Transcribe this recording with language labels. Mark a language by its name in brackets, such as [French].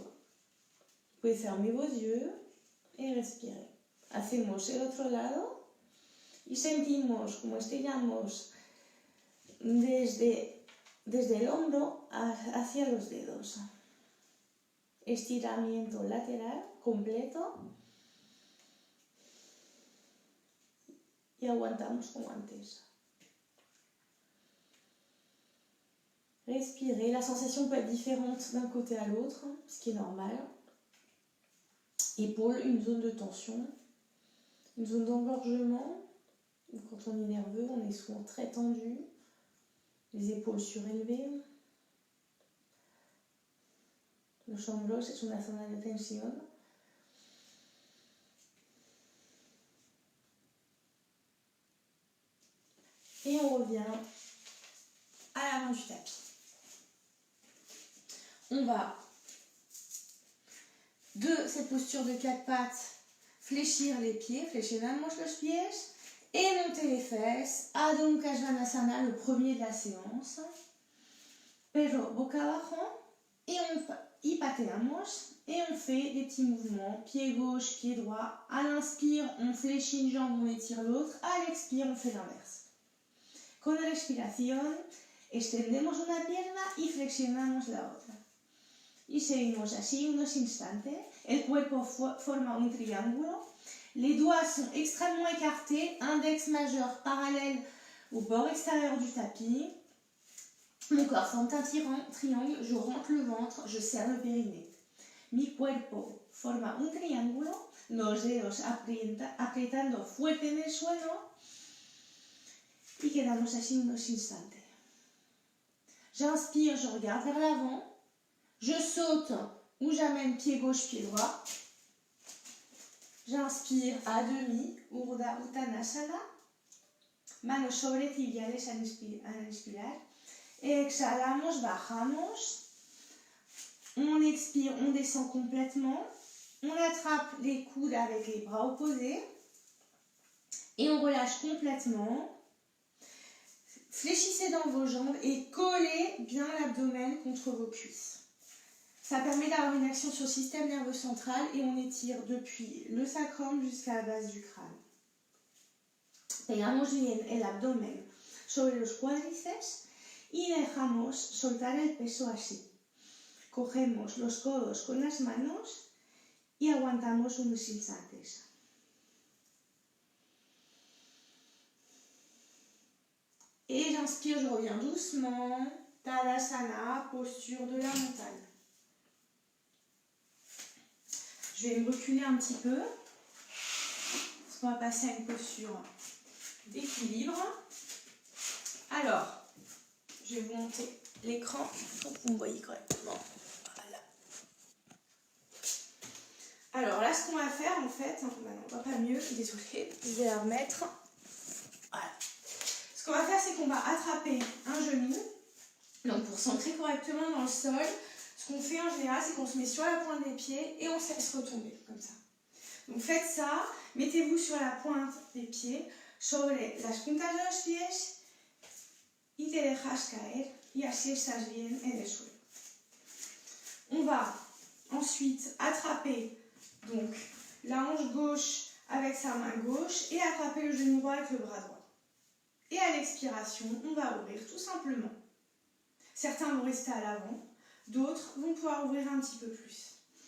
[French] Vous pouvez fermer vos yeux et respirer. [Spanish] Hacemos el otro lado, y sentimos como estiramos desde el hombro hacia los dedos. Estiramiento lateral completo y aguantamos como antes. [French] Respirez, la sensation peut être différente d'un côté à l'autre, ce qui est normal. Épaules, une zone de tension, une zone d'engorgement. Quand on est nerveux, on est souvent très tendu, les épaules surélevées. [Spanish] Los hombros es una zona de tensión. [French] Et on revient à l'avant du tapis. On va, de cette posture de 4 pattes, fléchir les pieds, [Spanish] flexionamos los pies, [French] et monter les fesses. Adho Mukha Svanasana, le premier de la séance. [Spanish] Perro boca abajo, y pateamos, [French] et on fait des petits mouvements, pied gauche, pied droit. À l'inspire, on fléchit une jambe, on étire l'autre. À l'expire, on fait l'inverse. [Spanish] Con la respiración, extendemos una pierna y flexionamos la otra. Y seguimos así unos instantes. El cuerpo forma un triángulo. [French] Les doigts sont extrêmement écartés, index majeur parallèle au bord extérieur du tapis. Mon corps forme un triangle, je rentre le ventre, je serre le périnée. [Spanish] Mi cuerpo forma un triángulo, los dedos apretando fuerte en el suelo y quedamos así unos instantes. [French] J'inspire, je regarde vers l'avant, je saute ou j'amène pied gauche, pied droit. J'inspire à demi, [Spanish] Urdhva Uttanasana, manos sobre tibiales al inspirar. Exhalamos, bajamos. [French] On expire, on descend complètement. On attrape les coudes avec les bras opposés. Et on relâche complètement. Fléchissez dans vos jambes et collez bien l'abdomen contre vos cuisses. Ça permet d'avoir une action sur le système nerveux central et on étire depuis le sacrum jusqu'à la base du crâne. [Spanish] Pegamos bien el abdomen sobre los cuádriceps y dejamos soltar el peso así. Cogemos los codos con las manos y aguantamos unos instantes. [French] Et j'inspire, je reviens doucement, Tadasana, posture de la montagne. Je vais me reculer un petit peu, parce qu'on va passer à une posture d'équilibre. Alors, je vais vous monter l'écran pour que vous me voyez correctement. Voilà. Alors là, ce qu'on va faire en fait, non, on va pas mieux, désolée, je vais la remettre. Voilà. Ce qu'on va faire, c'est qu'on va attraper un genou. Donc pour centrer correctement dans le sol, ce qu'on fait en général, c'est qu'on se met sur la pointe des pieds et on se laisse retomber, comme ça. Donc faites ça, mettez-vous sur la pointe des pieds, [Spanish] sobre las puntas de los pies y te dejas caer y así estás bien en el suelo. [French] On va ensuite attraper donc la hanche gauche avec sa main gauche et attraper le genou droit avec le bras droit. Et à l'expiration, on va ouvrir tout simplement. Certains vont rester à l'avant, d'autres vont pouvoir ouvrir un petit peu plus.